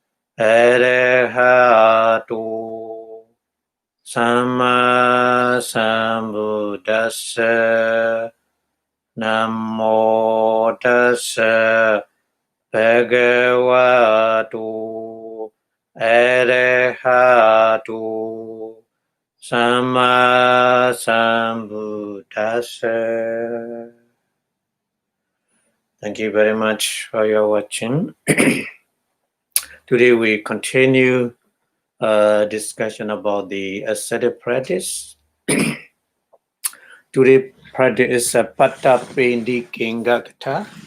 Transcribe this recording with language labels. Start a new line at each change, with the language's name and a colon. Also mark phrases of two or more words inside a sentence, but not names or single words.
Pali: Arahato Samma Sambuddhassa Namo Tassa Bhagavato Arahato Samma Sambuddhassa.
English: Thank you very much for your watching. Today we continue discussion about the ascetic practice. Today practice is a
Pali: Patta Pendi Kingakata.